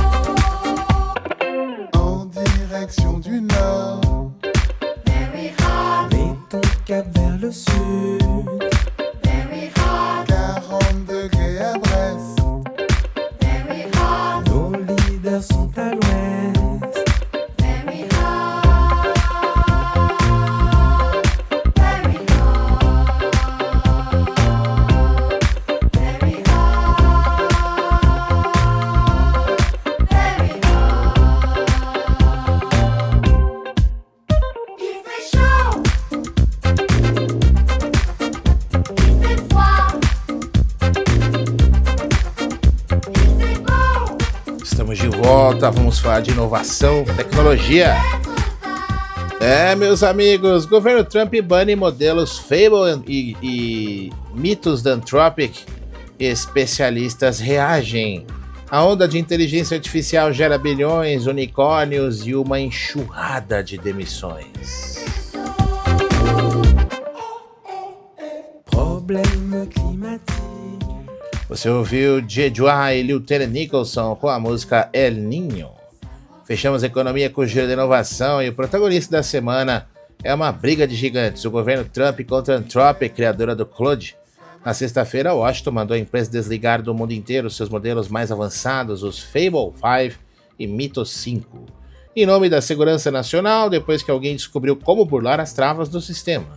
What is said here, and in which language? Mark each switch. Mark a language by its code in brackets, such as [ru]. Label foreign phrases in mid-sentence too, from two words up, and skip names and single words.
[fr] En direction du nord. [en] Very hot, [fr] Mets ton cap vers le sud. [en] very hot, [fr] 40 degrés à Brest. [en] very hot, [fr] Nos leaders sont à l'ouest. [en] very hot, very hot, very hot, very hot. [fr] Il fait chaud, il fait froid, il fait beau. [pt] Estamos de volta, vamos falar de inovação, tecnologia. Meus amigos, governo Trump bane modelos Fable e mitos da Anthropic. Especialistas reagem. A onda de inteligência artificial gera bilhões, unicórnios e uma enxurrada de demissões. [fr] Problème climatique. [pt] Você ouviu Jedua e Lieutenant Nicholson com a música El Niño. Fechamos a economia com o giro da inovação e o protagonista da semana é uma briga de gigantes, o governo Trump contra a Anthropic, criadora do Claude. Na sexta-feira, Washington mandou a empresa desligar do mundo inteiro seus modelos mais avançados, os Fable 5 e Mythos 5, em nome da segurança nacional, depois que alguém descobriu como burlar as travas do sistema.